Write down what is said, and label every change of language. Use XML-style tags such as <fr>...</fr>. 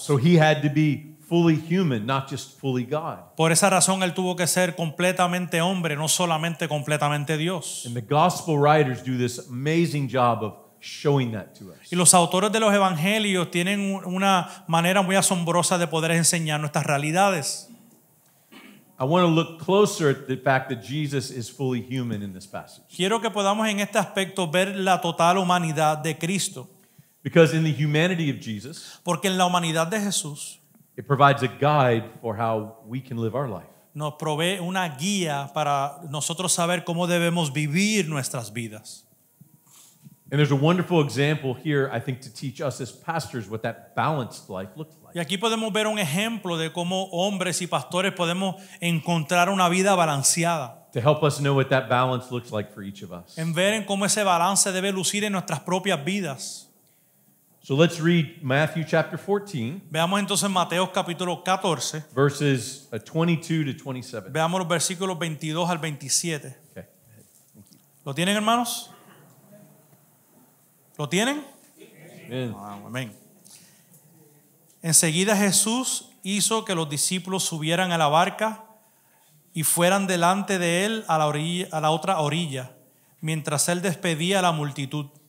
<en>So he had to be fully human, not just fully God.</en> <es>Por esa razón él tuvo que ser completamente hombre, no solamente completamente Dios.</es> <en>And the gospel writers do this amazing job of showing that to us.</en> <es>Y los autores de los evangelios tienen una manera muy asombrosa de poder enseñar nuestras realidades.</es> <en>I want to look closer at the fact that Jesus is fully human in this passage.</en> <es>Quiero que podamos en este aspecto ver la total humanidad de Cristo,</es> <en>Because in the humanity of Jesus,</en> <es>porque en la humanidad de Jesús</es> <en>it provides a guide for how we can live our life.</en> <es>nos provee una guía para nosotros saber cómo debemos vivir nuestras vidas.</es> <en>And there's a wonderful example here, I think, to teach us as pastors what that balanced life looks like.</en> <es>Y aquí podemos ver un ejemplo de cómo hombres y pastores podemos encontrar una vida balanceada,</es> <en>To help us know what that balance looks like for each of us.</en> <es>en ver en cómo ese balance debe lucir en nuestras propias vidas.</es> <en>So let's read Matthew chapter 14,</en> <es>Veamos entonces Mateo capítulo 14,</es> <en>verses 22 to 27.</en> <es>veamos los versículos 22 al 27.</es> <en>Okay.</en> <es>¿Lo tienen, hermanos? ¿Lo tienen?</es> <en>Amen.</en> <es>Amén. Enseguida Jesús hizo que los discípulos subieran a la barca y fueran delante de él a la otra orilla, mientras él despedía a la multitud.</es>